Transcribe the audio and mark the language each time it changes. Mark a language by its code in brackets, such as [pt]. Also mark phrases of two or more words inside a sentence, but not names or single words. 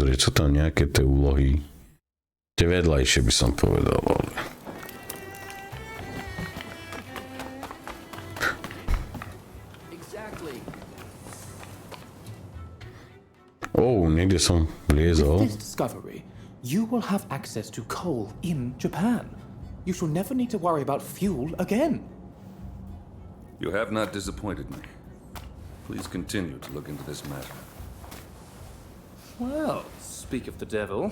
[sk] Sú tam nejaké tie úlohy. Tie vedľajšie by som povedal. Ale... Niekde som vliezol. [en] With this discovery, you will have access to coal in Japan. You shall never need to worry about fuel again. You have not disappointed me. Please continue to look into this matter. Well, speak of the devil.